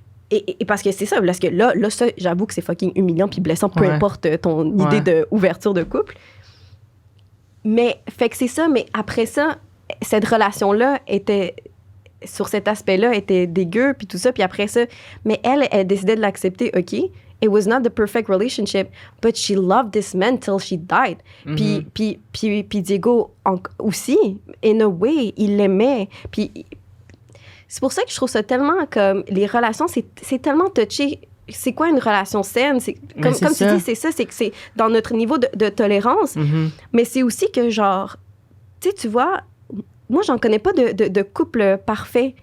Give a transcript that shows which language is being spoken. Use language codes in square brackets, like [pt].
[fr] Et parce que c'est ça, parce que là, ça, j'avoue que c'est fucking humiliant puis blessant, peu importe ton idée d'ouverture de couple. Mais, fait que c'est ça, mais après ça, cette relation-là était... sur cet aspect-là, était dégueu, puis tout ça, puis après ça... Mais elle décidait de l'accepter, OK? [en] It was not the perfect relationship, but she loved this man till she died. [fr] Puis Diego aussi, [en] in a way, [fr] il l'aimait. Puis c'est pour ça que je trouve ça tellement comme... Les relations, c'est tellement touché. C'est quoi une relation saine? Comme tu dis, c'est ça, c'est que c'est dans notre niveau de tolérance. Mais c'est aussi que genre... Tu vois... Moi, j'en connais pas de couple parfait.